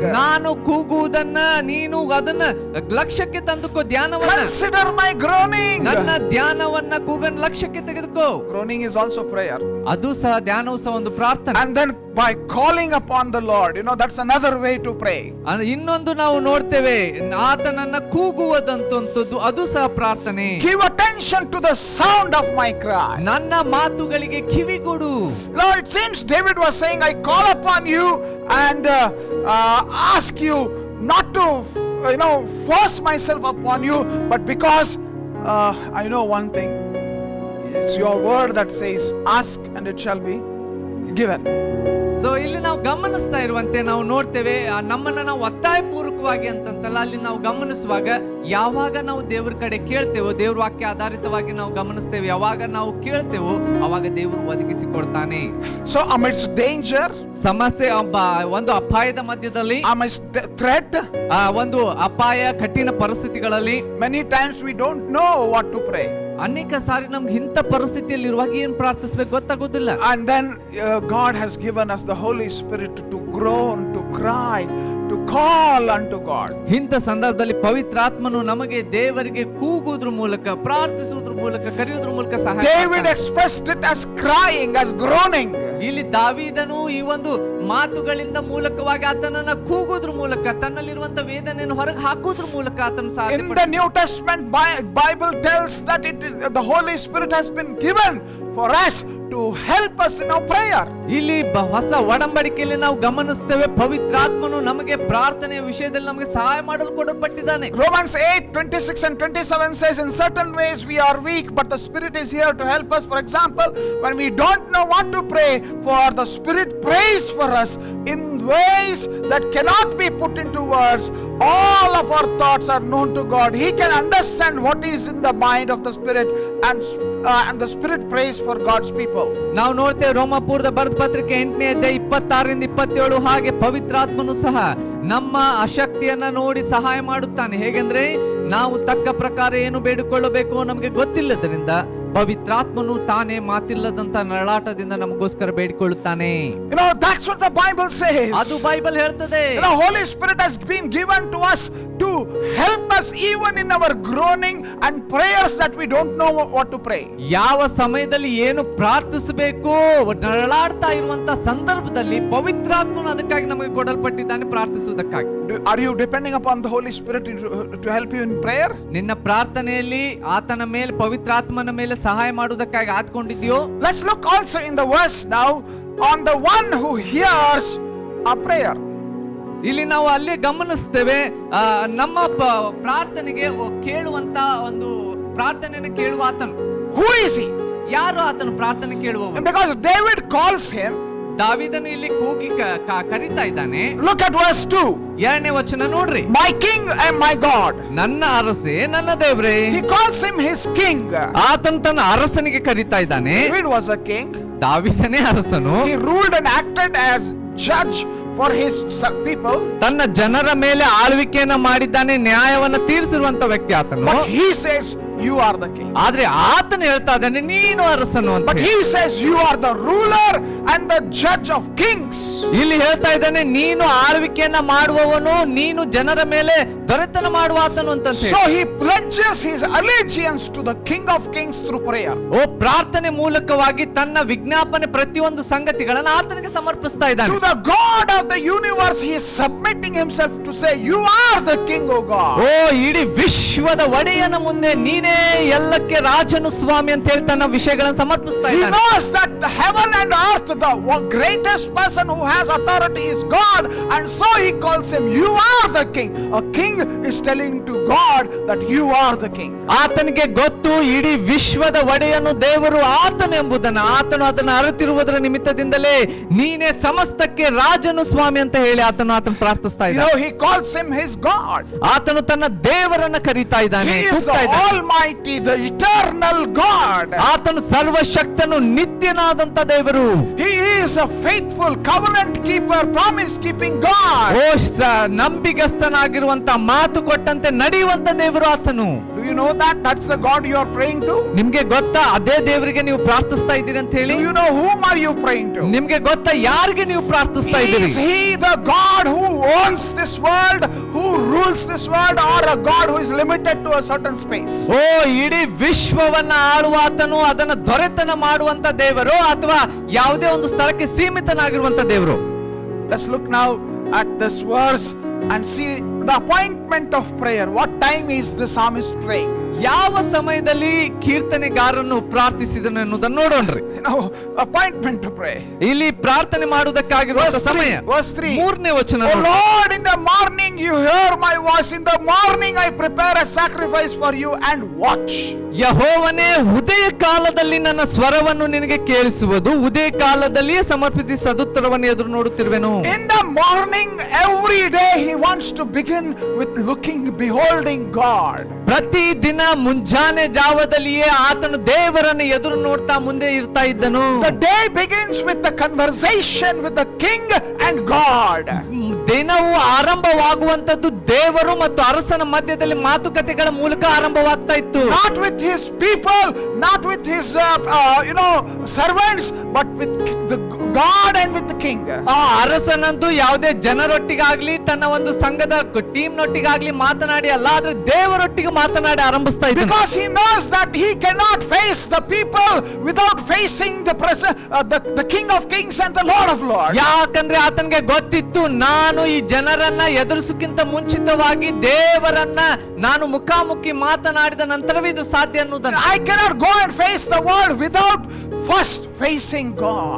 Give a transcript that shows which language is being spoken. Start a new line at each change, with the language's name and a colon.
Kannada: ನಾನು ಕೂಗುವುದನ್ನ ನೀನು ಅದನ್ನ ಲಕ್ಷ್ಯಕ್ಕೆ ತಂದುಕೋ, ಧ್ಯಾನವನ್ನ.
English: Consider my groaning.
Kannada: ನನ್ನ ಧ್ಯಾನವನ್ನ, ಕೂಗನ್ನ ಲಕ್ಷ್ಯಕ್ಕೆ ತೆಗೆದುಕೋ.
English: Groaning is also prayer.
Kannada: ಅದು ಸಹ, ಧ್ಯಾನವು ಸಹ ಒಂದು ಪ್ರಾರ್ಥನೆ.
English: And then by calling upon the Lord, that's another way to pray.
Kannada: ಇನ್ನೊಂದು ನಾವು ನೋಡ್ತೇವೆ, ಆತನನ್ನ ಕೂಗುವುದಂತದ್ದು, ಅದು ಸಹ ಪ್ರಾರ್ಥನೆ.
English: Give attention to the sound of my cry.
Kannada: ನನ್ನ ಮಾತುಗಳಿಗೆ ಕಿವಿಗೊಡು.
English: Now it seems David was saying, "I call upon you and ask you not to force myself upon you, but because I know one thing. It's your word that says, ask and it shall be given.
Kannada: So ಇಲ್ಲಿ ನಾವು ಗಮನಿಸ್ತಾ ಇರುವಂತೆ ನಾವು ನೋಡ್ತೇವೆ, ನಮ್ಮನ್ನ ನಾವು ಒತ್ತಾಯ ಪೂರ್ವಕವಾಗಿ ಅಂತಂತಲ್ಲ, ಅಲ್ಲಿ ನಾವು ಗಮನಿಸುವಾಗ ಯಾವಾಗ ನಾವು ದೇವ್ರ ಕಡೆ ಕೇಳ್ತೇವೋ, ದೇವ್ರ ವಾಕ್ಯ ಆಧಾರಿತವಾಗಿ ನಾವು ಗಮನಿಸ್ತೇವೆ, ಯಾವಾಗ ನಾವು ಕೇಳ್ತೇವೋ ಅವಾಗ ದೇವರು ಒದಗಿಸಿ ಕೊಡ್ತಾನೆ.
English: So amidst danger,
Kannada: ಸಮಸ್ಯೆ, ಒಂದು ಅಪಾಯದ ಮಧ್ಯದಲ್ಲಿ,
English: amidst threat,
Kannada: ಒಂದು ಅಪಾಯ ಕಠಿಣ ಪರಿಸ್ಥಿತಿಗಳಲ್ಲಿ
English: many times we don't know what to pray.
Kannada: ಅನೇಕ ಸಾರಿ ನಮ್ಗೆ ಇಂಥ ಪರಿಸ್ಥಿತಿಯಲ್ಲಿ ಇರುವಾಗ ಏನ್ ಪ್ರಾರ್ಥಿಸ್ಬೇಕು ಗೊತ್ತಾಗೋದಿಲ್ಲ.
English: And then God has given us the Holy Spirit to groan, to cry, to call unto God.
Kannada: ಇಂಥ ಸಂದರ್ಭದಲ್ಲಿ ಪವಿತ್ರಾತ್ಮನು ನಮಗೆ ದೇವರಿಗೆ ಕೂಗುವುದ್ರ ಮೂಲಕ, ಪ್ರಾರ್ಥಿಸುವುದ್ರ ಮೂಲಕ, ಕರೆಯುವುದ್ರ ಮೂಲಕ ಸಹಾಯ
English: David
Kannada: ಮಾಡ್ತಾನೆ.
English: expressed it as crying, as groaning.
Kannada: ಇಲ್ಲಿ ದಾವೀದನು ಈ ಒಂದು ಮಾತುಗಳಿಂದ ಮೂಲಕವಾಗಿ ಆತನನ್ನ ಕೂಗುವುದ್ರ ಮೂಲಕ, ತನ್ನಲ್ಲಿರುವಂತ ವೇದನೆಯನ್ನು ಹೊರಗೆ ಹಾಕುವುದ್ರ ಮೂಲಕ ಆತನ
English: In the New Testament, Bible tells that the Holy Spirit has been given for us to help us in our prayer.
Kannada: ಇಲ್ಲಿ ಹೊಸ ಒಡಂಬಡಿಕೆಯಲ್ಲಿ ನಾವು ಗಮನಿಸ್ತೇವೆ, ಪವಿತ್ರಾತ್ಮನು ನಮಗೆ ಪ್ರಾರ್ಥನೆಯ ವಿಷಯದಲ್ಲಿ ನಮಗೆ ಸಹಾಯ ಮಾಡಲು ಕೊಡಲ್ಪಟ್ಟಿದ್ದಾನೆ.
English: Romans 8:26 and 27 says, in certain ways we are weak, but the Spirit is here to help us. For example, when we don't know what to pray for, the Spirit prays for us in ways that cannot be put into words. All of our thoughts are known to God. He can understand what is in the mind of the Spirit, and the Spirit prays for God's people.
Kannada: ನಾವು ನೋಡ್ತೇವೆ ರೋಮಾಪುರದ ಬರೆದ ಪತ್ರಿಕೆ 8ನೇ ಅಧ್ಯಾಯ 26-27, ಹಾಗೆ ಪವಿತ್ರಾತ್ಮನು ಸಹ ನಮ್ಮ ಅಶಕ್ತಿಯನ್ನ ನೋಡಿ ಸಹಾಯ ಮಾಡುತ್ತಾನೆ. ಹೇಗೆಂದ್ರೆ ನಾವು ತಕ್ಕ ಪ್ರಕಾರ ಏನು ಬೇಡಿಕೊಳ್ಳಬೇಕು ನಮಗೆ ಗೊತ್ತಿಲ್ಲದರಿಂದ ಪವಿತ್ರಾತ್ಮನು ತಾನೇ ಮಾತಿಲ್ಲದಂತ ನರಳಾಟದಿಂದ ನಮಗೋಸ್ಕರ ಬೇಡಿಕೊಳ್ಳುತ್ತಾನೆ.
English: That's what the Bible says.
Kannada: ಅದು ಬೈಬಲ್ ಹೇಳ್ತದೆ.
English: Holy Spirit has been given to us to help us even in our groaning and prayers that we don't know what to pray.
Kannada: ಯಾವ ಸಮಯದಲ್ಲಿ ಏನು ಪ್ರಾರ್ಥಿಸಬೇಕು ನರಳಾಡ್ತಾ ಇರುವಂತ ಸಂದರ್ಭದಲ್ಲಿ ಪವಿತ್ರಾತ್ಮನು ಅದಕ್ಕಾಗಿ ನಮಗೆ ಕೊಡಲ್ಪಟ್ಟಿದ್ದಾನೆ, ಪ್ರಾರ್ಥಿಸುವುದಕ್ಕಾಗಿ.
English: Are you depending upon the Holy Spirit to help you in prayer?
Kannada: ನಿನ್ನ ಪ್ರಾರ್ಥನೆಯಲ್ಲಿ ಆತನ ಮೇಲೆ, ಪವಿತ್ರಾತ್ಮನ ಮೇಲೆ ಸಹಾಯ ಮಾಡುವುದಕ್ಕಾಗಿ ಆತ್ಕೊಂಡಿದ್ಯೋ?
English: Let's look also in the verse now on the one who hears our prayer.
Kannada: ಇಲ್ಲಿ ನಾವು ಅಲ್ಲಿ ಗಮನಿಸ್ತೇವೆ, ನಮ್ಮ ಪ್ರಾರ್ಥನೆಗೆ ಕೇಳುವಂತ ಒಂದು ಪ್ರಾರ್ಥನೆಯನ್ನು ಕೇಳುವ ಆತನು.
English: Who is he?
Kannada: ಯಾರು ಆತನು ಪ್ರಾರ್ಥನೆ ಕೇಳುವವನು?
English: Because David calls him.
Kannada: ದಾವೀದನು ಇಲ್ಲಿ ಕೂಗಿ ಕರೀತಾ ಇದ್ದಾನೆ.
English: Look at verse 2.
Kannada: 2ನೇ ವಚನ ನೋಡ್ರಿ.
English: My king and my God.
Kannada: ನನ್ನ ಅರಸೆ, ನನ್ನ ದೇವ್ರೇ.
English: He calls him his king.
Kannada: ಆತನು ತನ್ನ ಅರಸನಿಗೆ ಕರೀತಾ ಇದ್ದಾನೆ.
English: David was a king.
Kannada: ದಾವೀದನೇ ಅರಸನು.
English: He ruled and acted as judge for his people.
Kannada: ತನ್ನ ಜನರ ಮೇಲೆ ಆಳ್ವಿಕೆಯನ್ನ ಮಾಡಿದ್ದಾನೆ, ನ್ಯಾಯವನ್ನ ತೀರಿಸಿರುವಂತ ವ್ಯಕ್ತಿ ಆತನು.
English: But he says you are the king.
Kannada: ಆದ್ರೆ ಆತನು ಹೇಳ್ತಾ ಇದ್ದಾನೆ ನೀನು ಅರಸನು ಅಂತ.
English: But he says you are the ruler and the judge of kings.
Kannada: ಇಲ್ಲಿ ಹೇಳ್ತಾ ಇದ್ದಾನೆ ನೀನು ಆಳ್ವಿಕೆಯನ್ನ ಮಾಡುವವನು, ನೀನು ಜನರ ಮೇಲೆ ದೊರೆತನ ಮಾಡುವ ಆತನು ಅಂತ.
English: So he pledges his allegiance to the King of Kings through prayer.
Kannada: ಓ ಪ್ರಾರ್ಥನೆ ಮೂಲಕವಾಗಿ ತನ್ನ ವಿಜ್ಞಾಪನೆ ಪ್ರತಿಯೊಂದು ಸಂಗತಿಗಳನ್ನು ಆತನಿಗೆ ಸಮರ್ಪಿಸ್ತಾ ಇದ್ದಾನೆ.
English: To the God of the universe he is submitting himself to say you are the king, O God.
Kannada: ಓ ಇಡೀ ವಿಶ್ವದ ಒಡೆಯನ ಮುಂದೆ ನೀನೇ ಎಲ್ಲಕ್ಕೆ ರಾಜನು ಸ್ವಾಮಿ ಅಂತ ಹೇಳಿ ತನ್ನ ವಿಷಯಗಳನ್ನು ಸಮರ್ಪಿಸ್ತಾ
English: He
Kannada: ಇದ್ದಾನೆ.
English: knows that the heaven and earth, the greatest person who has authority is God, and so he calls him you are the king. A king is telling to God that you are the king.
Kannada: ಆತನಿಗೆ ಗೊತ್ತು ಇಡೀ ವಿಶ್ವದ ಒಡೆಯನು ದೇವರು ಆತನು ಎಂಬುದನ್ನು. ಆತನು ಅದನ್ನು ಅರಿತಿರುವುದರ ನಿಮಿತ್ತದಿಂದಲೇ ನೀನೇ ಸಮಸ್ತಕ್ಕೆ ರಾಜನು ಸ್ವಾಮಿ ಅಂತ ಹೇಳಿ ಆತನು ಪ್ರಾರ್ಥಿಸ್ತಾ ಇದ್ದಾನೆ.
English: He calls him his God.
Kannada: ಆತನು ತನ್ನ ದೇವರನ್ನ ಕರೀತಾ ಇದ್ದಾನೆ.
English: He is the Almighty, the eternal God.
Kannada: ಆತನು ಸರ್ವಶಕ್ತನು, ನಿತ್ಯನಾದಂತ ದೇವರು.
English: He is a faithful covenant keeper, promise keeping God.
Kannada: ಓ ನಂಬಿಗಸ್ತನಾಗಿರುವಂತ, ಮಾತು ಕೊಟ್ಟಂತೆ ನಡೆಯುವಂತ ದೇವರು ಆತನು.
English: Do you know that? That's the God you are praying to.
Kannada: ನಿಮ್ಗೆ ಗೊತ್ತಾ ಅದೇ ದೇವರಿಗೆ ನೀವು ಪ್ರಾರ್ಥಿಸ್ತಾ ಇದ್ದೀರಿ ಅಂತ ಹೇಳಿ?
English: Do you know whom are you praying to?
Kannada: ನಿಮ್ಗೆ ಗೊತ್ತಾ ಯಾರಿಗೆ ನೀವು ಪ್ರಾರ್ಥಿಸ್ತಾ ಇದ್ದೀರಿ?
English: Is he the God who owns this world, who rules this world, or a God who is limited to a certain space?
Kannada: ಓ ಇಡೀ ವಿಶ್ವವನ್ನ ಆಳುವ ಆತನು, ಅದನ್ನ ದೊರೆತನ ಮಾಡುವಂತ ದೇವರು, ಅಥವಾ ಯಾವುದೇ ಒಂದು ಸ್ಥಳಕ್ಕೆ ಸೀಮಿತನಾಗಿರುವಂತ ದೇವರು?
English: Let's look now at this verse and see the appointment of prayer. What time is the psalmist praying?
Kannada: ಯಾವ ಸಮಯದಲ್ಲಿ ಕೀರ್ತನೆಗಾರನು ಪ್ರಾರ್ಥಿಸಿದನು ಎನ್ನುವುದನ್ನು ನೋಡೋಣ್ರಿ.
English: Appointment to pray.
Kannada: ಇಲ್ಲಿ ಪ್ರಾರ್ಥನೆ ಮಾಡುವುದಕ್ಕಾಗಿರುವ ಸಮಯ.
English: Verse 3.
Kannada: 3ನೇ ವಚನ.
English: Oh Lord, in the morning you hear my voice. In the morning I prepare a sacrifice for you and watch.
Kannada: ಯೆಹೋವನೇ, ಉದಯ ಕಾಲದಲ್ಲಿ ನನ್ನ ಸ್ವರವನ್ನು ನಿನಗೆ ಕೇಳಿಸುವುದು, ಉದಯ ಕಾಲದಲ್ಲಿಯೇ ಸಮರ್ಪಿಸಿ ಸದುತ್ತರವನ್ನು ಎದುರು ನೋಡುತ್ತಿರುವೆನು.
English: In the morning every day he wants to begin with beholding God.
Kannada: ಪ್ರತಿ ದಿನ ಮುಂಜಾನೆ ಜಾವದಲ್ಲಿಯೇ ಆತನು ದೇವರನ್ನು ಎದುರು ನೋಡ್ತಾ ಮುಂದೆ ಇರ್ತಾ ಇದ್ದನು.
English: The day begins with the conversation with the king and God.
Kannada: ದಿನವು ಆರಂಭವಾಗುವಂತದ್ದು ದೇವರು ಮತ್ತು ಅರಸನ ಮಧ್ಯದಲ್ಲಿ ಮಾತುಕತೆಗಳ ಮೂಲಕ ಆರಂಭವಾಗ್ತಾ ಇತ್ತು.
English: Not with his people, not with his servants, but with the God and with the king.
Kannada: ಆ ಅರಸನಂತೂ ಯಾವುದೇ ಜನರೊಟ್ಟಿಗಾಗ್ಲಿ ತನ್ನ ಒಂದು ಸಂಘದ ಟೀಮ್ ನೊಟ್ಟಿಗಾಗ್ಲಿ ಮಾತನಾಡಿ ಅಲ್ಲ, ಆದ್ರೆ ದೇವರೊಟ್ಟಿಗೆ ಮಾತನಾಡಿ ಆರಂಭಿಸ್ತಾ ಇದ್ದಾನೆ.
English: Because he knows that he cannot face the people without facing the King of Kings and the Lord of Lords.
Kannada: ಯಾಕಂದ್ರೆ ಆತನಿಗೆ ಗೊತ್ತಿತ್ತು, ನಾನು ಈ ಜನರನ್ನ ಎದುರಿಸಕ್ಕಿಂತ ಮುಂಚಿತವಾಗಿ ದೇವರನ್ನ ನಾನು ಮುಖಾಮುಖಿ ಮಾತನಾಡಿದ ನಂತರವೇ ಇದು ಸಾಧ್ಯ ಅನ್ನೋದನ್ನ.
English: I cannot go and face the world without first facing God.